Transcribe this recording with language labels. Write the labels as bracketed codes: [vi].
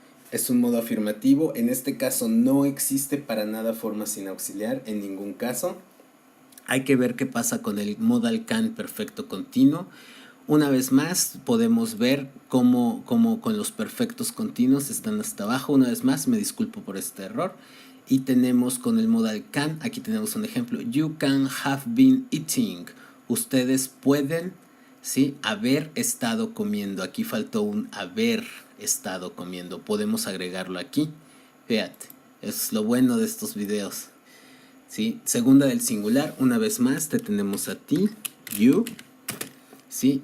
[es] Es un modo afirmativo. En este caso no existe para nada forma sin auxiliar, en ningún caso. Hay que ver qué pasa con el modal can perfecto continuo. Una vez más, podemos ver cómo con los perfectos continuos están hasta abajo. Una vez más, me disculpo por este error. Y tenemos con el modal can, aquí tenemos un ejemplo. [en] You can have been eating. [es] Ustedes pueden, ¿sí?, haber estado comiendo. Aquí faltó un haber estado comiendo. Podemos agregarlo aquí. Fíjate, es lo bueno de estos videos, ¿sí? Segunda del singular, una vez más, te tenemos a ti, you, ¿sí?